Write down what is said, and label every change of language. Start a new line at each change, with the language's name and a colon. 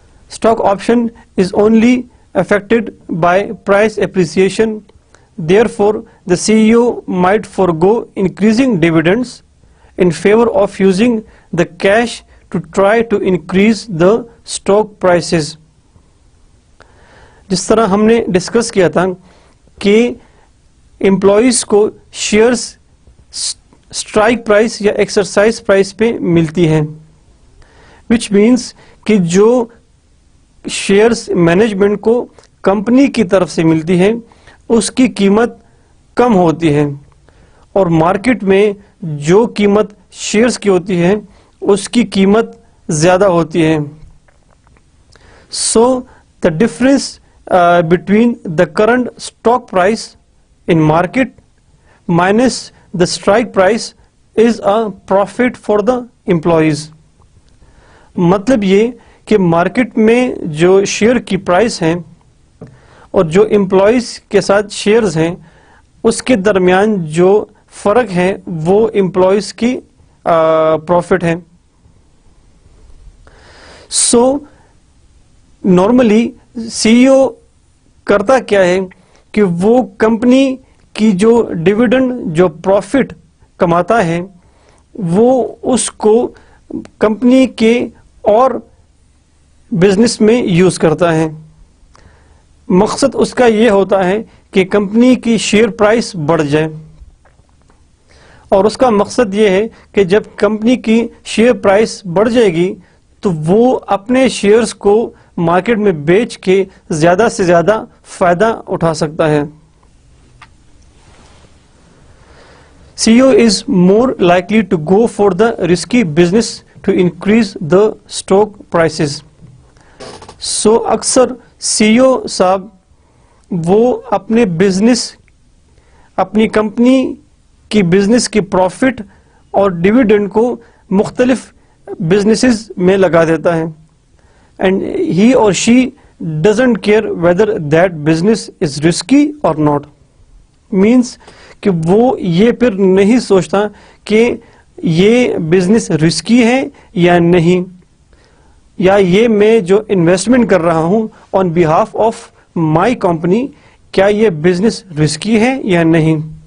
English: Stock option is only affected by price appreciation. Therefore, the CEO might forego increasing dividends in favor of using the cash to try to increase the stock prices.
Urdu: جس طرح ہم نے discuss کیا تھا کہ employees کو shares strike price یا exercise price پہ ملتی ہیں,
English: which means
Urdu: کہ جو شیئرز مینجمنٹ کو کمپنی کی طرف سے ملتی ہیں اس کی قیمت کم ہوتی ہے اور مارکیٹ میں جو قیمت شیئرز کی ہوتی ہے اس کی قیمت زیادہ ہوتی ہے. سو
English: the difference between the current stock price in market minus the strike price is a profit for the employees.
Urdu: مطلب یہ کہ مارکیٹ میں جو شیئر کی پرائس ہیں اور جو امپلائیز کے ساتھ شیئرز ہیں اس کے درمیان جو فرق ہے وہ امپلائیز کی پروفٹ ہے. سو نارملی سی ای او کرتا کیا ہے کہ وہ کمپنی کی جو ڈویڈنڈ جو پروفٹ کماتا ہے وہ اس کو کمپنی کے اور بزنس میں یوز کرتا ہے. مقصد اس کا یہ ہوتا ہے کہ کمپنی کی شیئر پرائس بڑھ جائے، اور اس کا مقصد یہ ہے کہ جب کمپنی کی شیئر پرائس بڑھ جائے گی تو وہ اپنے شیئرز کو مارکیٹ میں بیچ کے زیادہ سے زیادہ فائدہ اٹھا سکتا ہے.
English: CEO is more likely to go for the risky business to increase the stock prices.
Urdu: So اکثر CEO صاحب وہ اپنے بزنس، اپنی کمپنی کی بزنس کی پروفٹ اور ڈویڈنڈ کو مختلف بزنسز میں لگا دیتا ہے.
English: And he or she doesn't care whether that business is risky or not.
Urdu: Means کہ وہ یہ پھر نہیں سوچتا کہ یہ بزنس رسکی ہے یا نہیں، یا یہ میں جو انویسٹمنٹ کر رہا ہوں
English: on behalf of my company
Urdu: کیا یہ بزنس رسکی ہے یا نہیں.